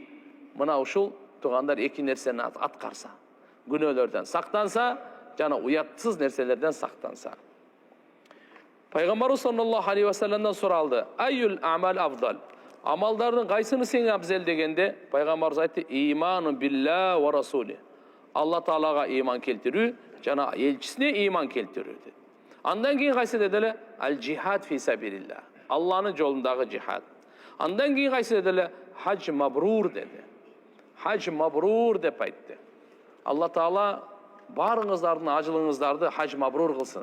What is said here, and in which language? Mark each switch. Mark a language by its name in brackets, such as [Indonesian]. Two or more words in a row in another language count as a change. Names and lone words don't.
[Kyrgyz] Мына ушул туугандар эки нерсени аткарса, күнөөлөрдөн сактанса, жана уятсыз нерселерден сактанса. Пайгамбарыбыз [Arabic] صلى الله عليه وسلم [Kyrgyz] суралды: [Arabic] "أي العمل أفضل?" [Kyrgyz] Амалдардын кайсыны сең абзел дегенде, пайгамбарыбыз айтты: [Arabic] "إيمان بالله ورسوله." [Kyrgyz] Алла Таалага иман келтирүү жана элчисине иман келтирүү dedi. Андан кийин кайсы деделе? [Arabic] الجهاد في سبيل الله. [Kyrgyz] Алланын жолундагы жихад. Андан кийин кайсы деделе? [Arabic] حج مبرور [Kyrgyz] dedi. [Arabic] حج مبرور [Kyrgyz] деп айтты. Алла Таала барыңыздардын ажылыңыздарды [Arabic] حج مبرور [Kyrgyz] кылсын.